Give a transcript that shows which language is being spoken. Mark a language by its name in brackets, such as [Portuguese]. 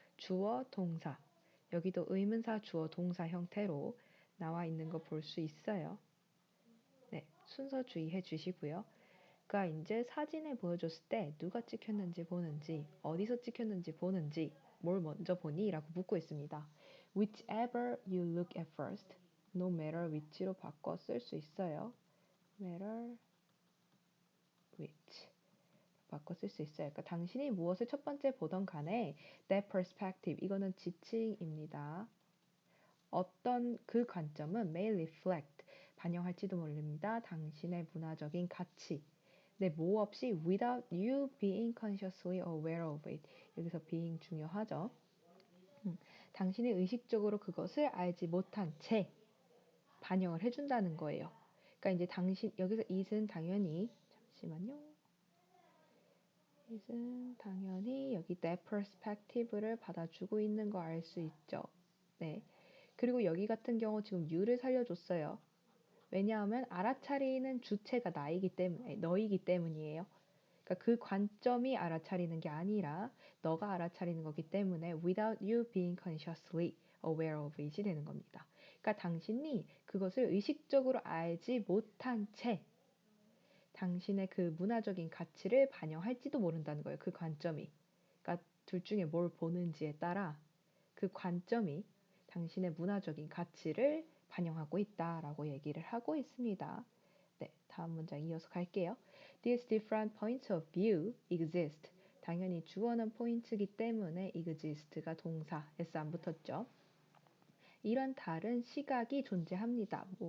[Korean] 주어 동사 여기도 의문사 주어 동사 형태로 나와 있는 거 볼 수 있어요. 네, 순서 주의해 주시고요. 그러니까 이제 사진을 보여줬을 때 누가 찍혔는지 보는지 어디서 찍혔는지 보는지 뭘 먼저 보니? 라고 묻고 있습니다. [English] Whichever you look at first, no matter which로 [Korean] 바꿔 쓸 수 있어요. [English] matter which [Korean] 바꿔 쓸 수 있어요. 그러니까 당신이 무엇을 첫 번째 보던 간에 [English] that perspective [Korean] 이거는 지칭입니다. 어떤 그 관점은 [English] may reflect [Korean] 반영할지도 모릅니다. 당신의 문화적인 가치 네, 뭐 없이 [English] without you being consciously aware of it. [Korean] 여기서 being 중요하죠. 당신이 의식적으로 그것을 알지 못한 채 반영을 해준다는 거예요. 그러니까 이제 여기서 it은 당연히 잠시만요. it은 당연히 여기 that perspective를 받아주고 있는 거 알 수 있죠. 네. 그리고 여기 같은 경우 지금 you를 살려줬어요. 왜냐하면 알아차리는 주체가 너이기 때문이에요. 그러니까 그 관점이 알아차리는 게 아니라 너가 알아차리는 거기 때문에 [English] without you being consciously aware of it [Korean] 이 되는 겁니다. 그러니까 당신이 그것을 의식적으로 알지 못한 채 당신의 그 문화적인 가치를 반영할지도 모른다는 거예요. 그 관점이. 그러니까 둘 중에 뭘 보는지에 따라 그 관점이 당신의 문화적인 가치를 반영하고 있다라고 얘기를 하고 있습니다. 네, 다음 문장 이어서 갈게요. [English] These different points of view exist. [Korean] 당연히 주어는 포인트이기 때문에 exist가 동사, s 안 붙었죠. 이런 다른 시각이 존재합니다.